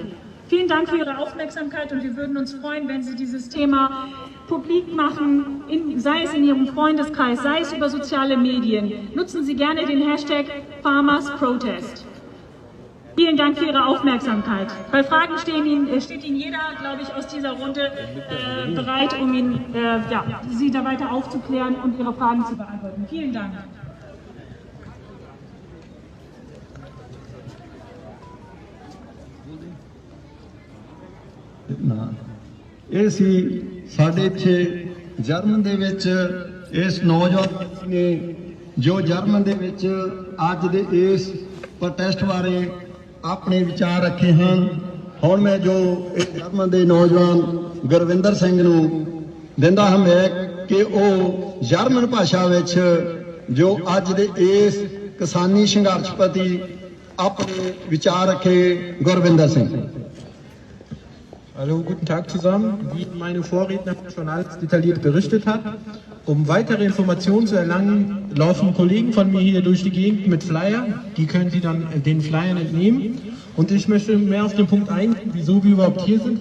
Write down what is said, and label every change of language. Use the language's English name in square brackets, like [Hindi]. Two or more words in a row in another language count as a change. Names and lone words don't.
[German] Vielen Dank für Ihre Aufmerksamkeit und wir würden uns freuen, wenn Sie dieses Thema publik machen, sei es in Ihrem Freundeskreis, sei es über soziale Medien. Nutzen Sie gerne den Hashtag Farmers Protest. Vielen Dank für Ihre Aufmerksamkeit. Bei Fragen steht Ihnen jeder, glaube ich, aus dieser Runde bereit, um Sie da weiter aufzuklären und Ihre Fragen zu beantworten. Vielen Dank. [Punjabi] ਇਹ ਸੀ ਸਾਡੇ ਇੱਥੇ ਜਰਮਨ ਦੇ ਵਿੱਚ ਇਸ ਨੌਜਵਾਨ ਨੇ ਜੋ ਜਰਮਨ ਦੇ ਵਿੱਚ ਅੱਜ ਦੇ ਇਸ ਪ੍ਰੋਟੈਸਟ ਬਾਰੇ ਆਪਣੇ ਵਿਚਾਰ ਰੱਖੇ ਹਨ। ਹੁਣ ਮੈਂ ਜੋ ਇਹ ਜਰਮਨ ਦੇ ਨੌਜਵਾਨ ਗੁਰਵਿੰਦਰ ਸਿੰਘ ਨੂੰ ਦਿੰਦਾ ਹਾਂ ਮੈਂ ਕਿ ਉਹ ਜਰਮਨ ਭਾਸ਼ਾ ਵਿੱਚ ਜੋ ਅੱਜ ਦੇ ਇਸ ਕਿਸਾਨੀ ਸੰਘਰਸ਼ ਪ੍ਰਤੀ ਆਪਣੇ ਵਿਚਾਰ ਰੱਖੇ। ਗੁਰਵਿੰਦਰ ਸਿੰਘ। [German] Hallo, guten Tag zusammen. Wie meine Vorrednerin schon alles detailliert berichtet hat, um weitere Informationen zu erlangen, laufen Kollegen von mir hier durch die Gegend mit Flyer. Die können Sie dann den Flyern entnehmen. Und ich möchte mehr auf den Punkt eingehen, wieso wir überhaupt hier sind.